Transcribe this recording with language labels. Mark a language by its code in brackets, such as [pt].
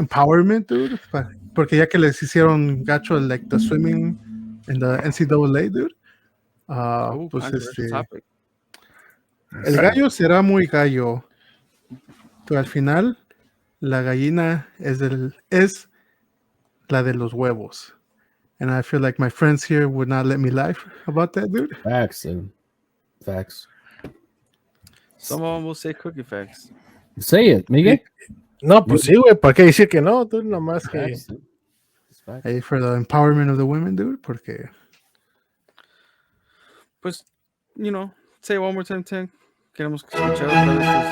[en] empowerment, dude, [es] porque ya que les hicieron gacho, [en] like, the swimming [es] en the NCAA, dude, pues [en] Controversial topic. [es] el gallo será muy gallo, pero al final la gallina es la de los huevos. [en] And I feel like my friends here would not let me lie about that, dude. Facts, dude. Facts. Someone will say cookie facts. Say it, Miguel. [es] No, pues sí, güey. ¿Para qué decir que no? Tú nomás que. [en] Facts, dude. It's facts. Hey, for the empowerment of the women, dude, [es] porque [en] Pues, say it one more time, Tank. [es] Queremos escuchar otra vez tus wise